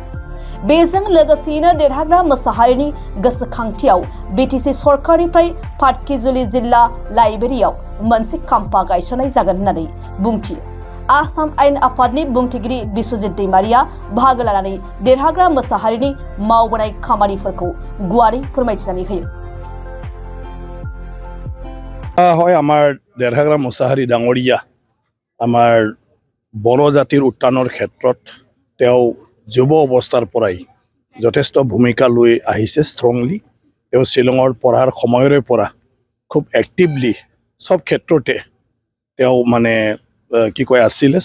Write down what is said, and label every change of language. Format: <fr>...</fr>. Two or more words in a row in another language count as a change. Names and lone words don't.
<brx>बेजों लोगोसेयैनो देरहाग्रा मोसाहारिनि गोसोखांथियाव बिटिसि सरकारनिफ्राय पाटकिजुलि जिल्ला लाइब्रेरियाव मोनसे खाम्फा गायसननाय जागोन होननानै बुंथियो। आसाम आयेन आफादनि बुंथिगिरि बिश्वजित दैमारीया बाहागो लानानै देरहाग्रा मोसाहारिनि मावबोनाय खामानिफोरखौ गुवारै फोरमायथिनानै होयो।</brx> <as>হয় আমাৰ দেৰহাগ্ৰা মোছাহাৰী ডাঙৰীয়া আমাৰ বড়ো জাতিৰ উত্থানৰ ক্ষেত্ৰত তেওঁ যুৱ অৱস্থাৰ পৰাই যথেষ্ট ভূমিকা লৈ আহিছে। ষ্ট্ৰংলি তেওঁ শ্বিলঙৰ পঢ়াৰ সময়ৰে পৰা খুব এক্টিভলি সব ক্ষেত্ৰতে তেওঁ মানে কি কয় আছিলে।</as>